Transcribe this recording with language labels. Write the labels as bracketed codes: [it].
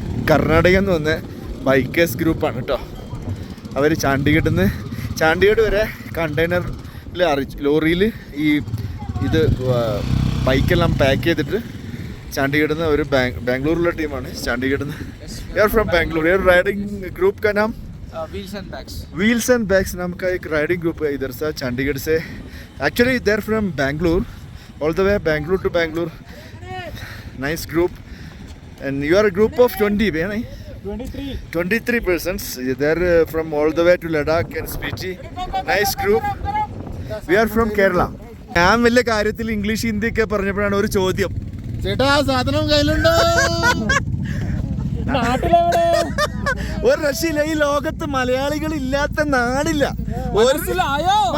[ml] കർണാടക എന്ന് വന്ന ബൈക്കേഴ്സ് ഗ്രൂപ്പാണ് കേട്ടോ. അവർ ചാണ്ടിഗഡ് വരെ കണ്ടെയ്നറിൽ ലോറിയിൽ ഈ ഇത് ബൈക്കെല്ലാം പാക്ക് ചെയ്തിട്ട് ചാണ്ടിഗഡിൽ നിന്ന് ഒരു ബാംഗ്ലൂരിലുള്ള ടീമാണ്. ചാണ്ടിഗഡിൽ നിന്ന് [en] You are from Bangalore. You are [hi] riding group का नाम व्हील्स एंड बैग्स नाम का एक राइडिंग ग्रुप है इधर से चंडीगढ़ से. [en] Actually they are from Bangalore, all the way Bangalore to Bangalore. Nice group. And you are a group of 20, right? 23 persons. They're from all the way to Ladakh and Spiti. Nice group. We are from Kerala. [ml] ഞാൻ വലിയ കാര്യത്തിൽ English Hindi ഒക്കെ പറഞ്ഞപ്പോഴാണ് ഒരു ചോദ്യം, ചേട്ടാ സാധനം കയ്യിലുണ്ടോ? ഒരു രക്ഷയില്ല. ഈ ലോകത്ത് മലയാളികൾ ഇല്ലാത്ത നാടില്ല. മനസ്സിലായോ?